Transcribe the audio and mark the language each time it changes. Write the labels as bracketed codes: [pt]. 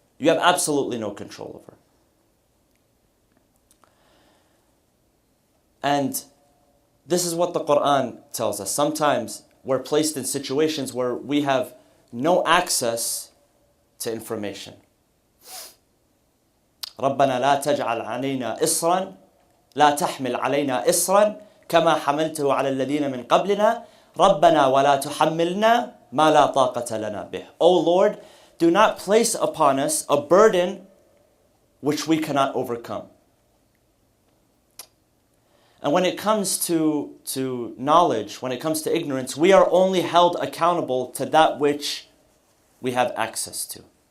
[en] You have absolutely no control over. And this is what the Quran tells us. Sometimes we're placed in situations where we have no access to information. [ar] ربنا لا تجعل علينا إصرا لا تحمل علينا إصرا كما حملته على الذين من قبلنا ربنا ولا تحملنا ما لا طاقة لنا به. [en] O Lord, do not place upon us a burden which we cannot overcome. And when it comes to knowledge, when it comes to ignorance, we are only held accountable to that which we have access to.